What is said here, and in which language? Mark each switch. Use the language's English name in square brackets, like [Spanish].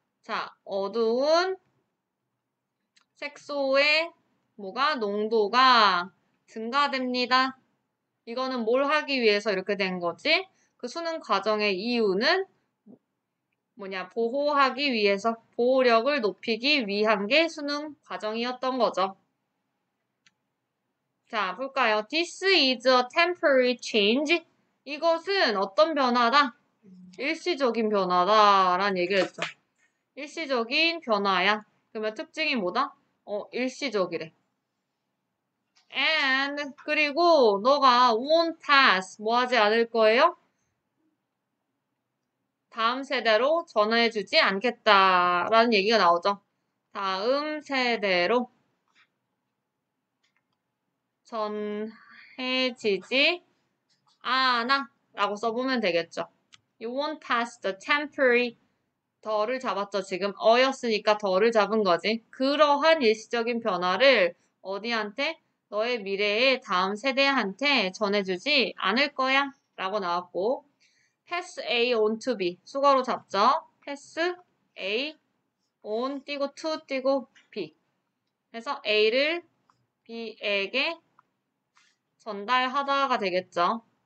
[Korean] 자, 어두운 색소의 농도가 증가됩니다. 이거는 뭘 하기 위해서 이렇게 된 거지? 그 수능 과정의 이유는 보호하기 위해서, 보호력을 높이기 위한 게 수능 과정이었던 거죠. 자, 볼까요? [English] This is a temporary change. [Korean] 이것은 어떤 변화다? 일시적인 변화다라는 얘기를 했죠. 일시적인 변화야. 그러면 특징이 뭐다? 일시적이래. And 그리고 너가 [English] won't pass [Korean] 뭐 하지 않을 거예요? 다음 세대로 전해주지 않겠다라는 얘기가 나오죠. 다음 세대로 전해지지 않아 라고 써보면 되겠죠. [English] You won't pass the temporary [Korean] 더를 잡았죠. 지금 어였으니까 더를 잡은 거지. 그러한 일시적인 변화를 어디한테? 너의 미래의 다음 세대한테 전해주지 않을 거야 라고 나왔고 [English] pass A on to B [Korean] 수거로 잡죠. [English] pass A on [Korean] 띄고 to 띄고 B 그래서 A를 B에게 전달하다가 되겠죠.